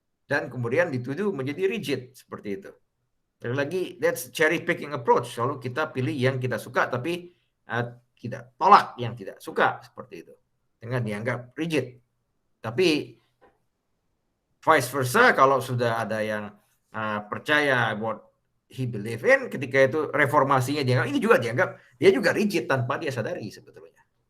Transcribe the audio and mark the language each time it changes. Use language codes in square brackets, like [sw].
[id] Dan kemudian dituduh menjadi rigid seperti itu. Sekali lagi, [en] that's cherry picking approach. [id] Selalu kita pilih yang kita suka, tapi kita tolak yang tidak suka seperti itu dengan dianggap rigid. Tapi vice versa, kalau sudah ada yang percaya [en] what he believe in, [id] ketika itu reformasinya dianggap, ini juga dianggap dia juga rigid tanpa dia sadari sebetulnya.